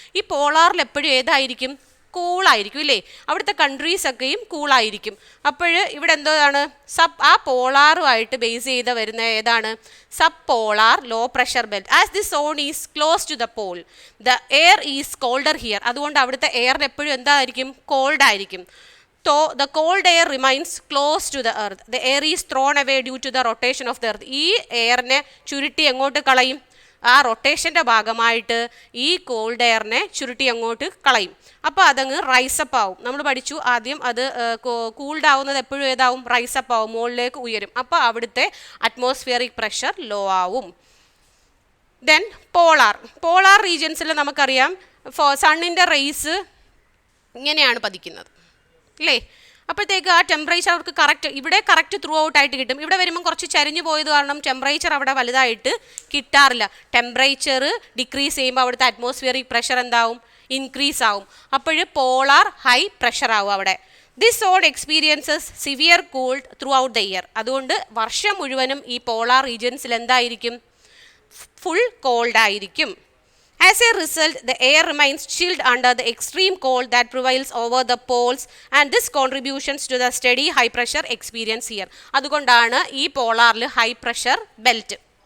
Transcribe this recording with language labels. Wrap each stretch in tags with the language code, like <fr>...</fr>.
<ml>ഈ പോളാറിൽ എപ്പോഴും ഏതായിരിക്കും? കൂളായിരിക്കും ഇല്ലേ? അവിടുത്തെ കൺട്രീസൊക്കെയും കൂളായിരിക്കും. അപ്പോൾ ഇവിടെ എന്താണ്? ആ പോളാറുമായിട്ട് ബേസ് ചെയ്ത് വരുന്ന ഏതാണ്? Sub polar low pressure belt.</ml> <en>As the zone is close to the pole, the air is colder here.</en> <ml>അതുകൊണ്ട് അവിടുത്തെ എയറിന് എപ്പോഴും എന്തായിരിക്കും? കോൾഡ് ആയിരിക്കും.</ml> <en>The cold air remains close to the earth. The air is thrown away due to the rotation of the earth.</en> <ml>ഈ എയറിനെ ചുരുട്ടി എങ്ങോട്ട് കളയും? ആ റൊട്ടേഷൻ്റെ ഭാഗമായിട്ട് ഈ കോൾഡ് എയറിനെ ചുരുട്ടി അങ്ങോട്ട് കളയും. അപ്പോൾ അതങ്ങ് റൈസപ്പ് ആവും. നമ്മൾ പഠിച്ചു ആദ്യം, അത് കൂൾഡ് ആവുന്നത് എപ്പോഴും ഏതാവും? റൈസപ്പ് ആവും, മുകളിലേക്ക് ഉയരും. അപ്പോൾ അവിടുത്തെ അറ്റ്മോസ്ഫിയറിക് പ്രഷർ ലോ ആവും. ദെൻ പോളാർ റീജിയൻസിൽ നമുക്കറിയാം സണ്ണിൻ്റെ റേസ് ഇങ്ങനെയാണ് പതിക്കുന്നത് അല്ലേ? അപ്പോഴത്തേക്ക് ആ ടെമ്പറേച്ചർ അവർക്ക് കറക്റ്റ് ത്രൂ ഔട്ട് ആയിട്ട് കിട്ടും. ഇവിടെ വരുമ്പം കുറച്ച് ചരിഞ്ഞു പോയത് കാരണം ടെമ്പറേച്ചർ അവിടെ വലുതായിട്ട് കിട്ടാറില്ല. ടെമ്പറേച്ചർ ഡിക്രീസ് ചെയ്യുമ്പോൾ അവിടുത്തെ അറ്റ്മോസ്ഫിയറിക് പ്രഷർ എന്താവും? ഇൻക്രീസ് ആവും. അപ്പോൾ പോളാർ ഹൈ പ്രഷർ ആവും അവിടെ.</ml> <en>This zone experiences severe cooled throughout the year.</en> <ml>അതുകൊണ്ട് വർഷം മുഴുവനും ഈ പോളാർ റീജിയൻസിൽ എന്തായിരിക്കും? ഫുൾ കോൾഡ് ആയിരിക്കും.</ml> <en>As a result, the air remains chilled under the extreme cold that prevails over the poles, and this contributes to the steady high pressure experience here.</en> <ml>അതുകൊണ്ടാണ് ഈ പോളാറിൽ high pressure belt.</ml>